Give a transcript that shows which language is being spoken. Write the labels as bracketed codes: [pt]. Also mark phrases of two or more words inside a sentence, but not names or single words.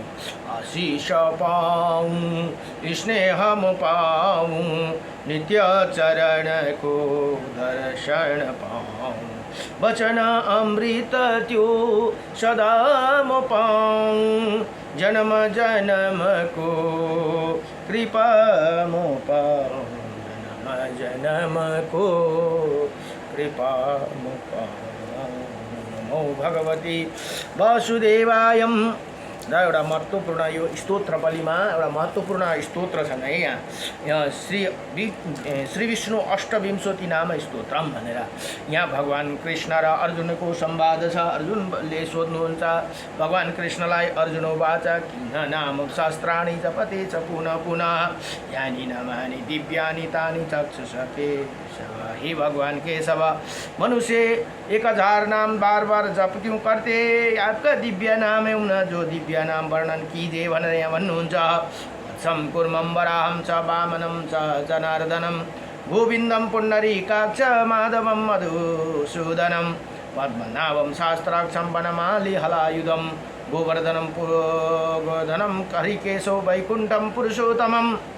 [hi] आशीष पाऊँ स्नेह म पाऊँ नित्य चरण को दर्शन पाऊँ वचन अमृत त्यो सदा म पाऊँ जन्म जन्म को कृपा म पाऊँ जन्म जन्म को कृपा म पाऊँ [sa] नमो भगवती वासुदेवाय [ne] र एउटा महत्त्वपूर्ण यो स्तोत्रबलीमा एउटा महत्त्वपूर्ण स्तोत्र छन् है यहाँ श्री विष्णु अष्टविंशति नाम स्तोत्रम भनेर यहाँ भगवान कृष्ण र अर्जुनको संवाद छ। अर्जुनले सोध्नुहुन्छ भगवान कृष्णलाई [sa] अर्जुन वाच किन नाम शास्त्राणि जपते च पुनः पुनः यानि नामानि दिव्यानि तानि चक्षुषते [hi] हे भगवान केशव मनुष्य 1000 नाम बार बार जप क्यों करते आपका दिव्य नाम है उन जो दिव्य नाम वर्णन कीजिए [ne] भनेर यहाँ भन्नुहुन्छ। [sa] सम कुर्मं वराहं च वामनं च जनार्दनं गोविन्दं पुण्डरीकाक्ष माधवं मधुसूदनं पद्मनाभं शास्त्राक्षं वनमाली हलायुधं गोवर्धनं पुरोगोधनं हरिकेशो वैकुण्ठं पुरुषोत्तमं